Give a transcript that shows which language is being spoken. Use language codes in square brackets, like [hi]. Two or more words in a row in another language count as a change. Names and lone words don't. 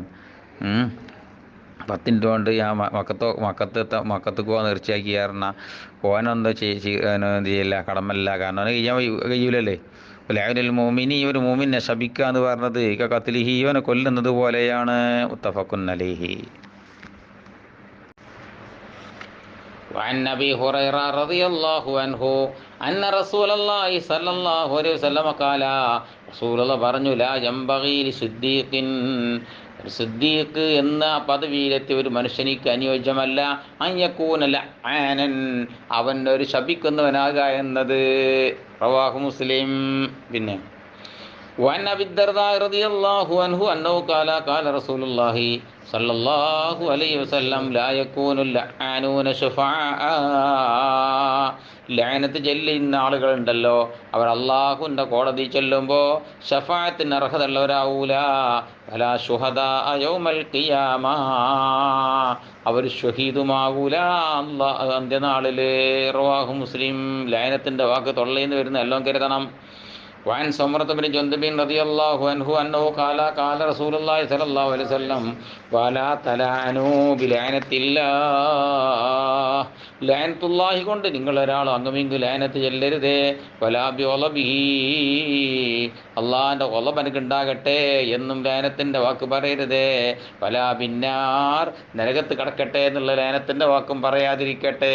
[ml] 10 മിനിറ്റ് കൊണ്ട് ഞാൻ മക്കത്ത് പോകാൻ നേർച്ചയാക്കി പറഞ്ഞാൽ ഓനെന്തോ ചെയ്യില്ല, കടമല്ല. കാരണം അവന് കഴിയൂലല്ലേ. [ar] لعن المؤمن, [ml] ഒരു മോമിനെ ശപിക്കുക എന്ന് പറഞ്ഞത് കത്ലിഹി, ഇവനെ കൊല്ലുന്നത് പോലെയാണ്. [ar] متفق عليه. وعن أبي هريرة رضي الله عنه أن رسول الله صلى الله عليه وسلم قال, [ml] റസൂൽ പറഞ്ഞു [ar] لا ينبغي لصديق, [ml] സിദ്ദീഖ് എന്ന പദവിയിലെത്തിയ ഒരു മനുഷ്യനിക്ക് അനുയോജ്യമല്ല [ar] أن يكون لعانا, [ml] അവൻ ഒരു ശപിക്കുന്നവനാകുക എന്നത്. [ar] رواه مسلم. പിന്നെ وعن أبي الدرداء رضي الله عنه أنه قال رسول الله صلى الله عليه وسلم لا يكون اللعانون شفعاء, [ml] ലഅനത്ത് ചെല്ലുന്ന ആളുകളുണ്ടല്ലോ, അവർ അള്ളാഹുവിൻ്റെ കോടതി ചെല്ലുമ്പോൾ ഷഫാഅത്തിന് അർഹതയുള്ളവരാവൂല. [ar] ولا شهداء يوم القيامة, [ml] അവർ ഷഹീദുമാകൂല അന്ത്യനാളിൽ. [ar] رواه مسلم. [ml] ലഅനത്തിൻ്റെ വാക്ക് തൊള്ളയിൽ വരുന്ന എല്ലാം കരുതണം. [ar] وعن سمرة بن جندب رضي الله عنه أنه قال رسول الله صلى الله عليه وسلم ولا تلعنوا بلعنة الله, [ml] ലഅനത്തുല്ലാഹി കൊണ്ട് നിങ്ങൾ ഒരാൾ അങ്ങുമിങ്ങു ലഅനത്ത് ചെല്ലരുതേ. [ar] ولا بغضبه, [ml] അള്ളാഹിൻ്റെ ഗളബ് എനിക്കുണ്ടാകട്ടെ എന്നും ലഅനത്തിൻ്റെ വാക്ക് പറയരുതേ. [ar] ولا بالنار, [ml] നരകത്ത് കിടക്കട്ടെ എന്നുള്ള ലഅനത്തിൻ്റെ വാക്കും പറയാതിരിക്കട്ടെ.